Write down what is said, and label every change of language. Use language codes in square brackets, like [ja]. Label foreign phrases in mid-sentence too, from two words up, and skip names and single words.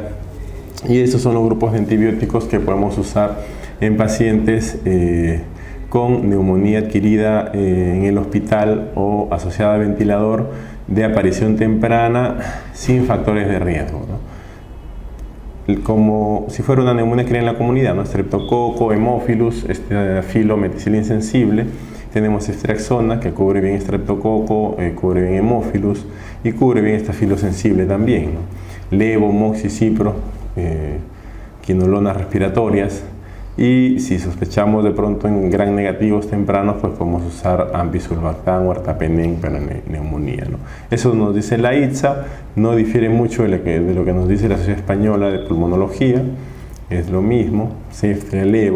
[es] Y estos son los grupos de antibióticos que podemos usar en pacientes con neumonía adquirida en el hospital o asociada a ventilador de aparición temprana sin factores de riesgo, ¿no? Como si fuera una neumonía adquirida en la comunidad, ¿no? Streptococo, Haemophilus, filo meticilina insensible. Tenemos Ceftriaxona, que cubre bien Streptococo, cubre bien Haemophilus y cubre bien Staphylo sensible también, ¿no? Levo, Moxi, Cipro, quinolonas respiratorias. Y si sospechamos de pronto en gram negativos tempranos, pues podemos usar Ampicillin o Artapenen para neumonía, ¿no? Eso nos dice la ITSA, no difiere mucho de lo que nos dice la Sociedad Española de Pulmonología, es lo mismo, Ceftriaxona, Levo.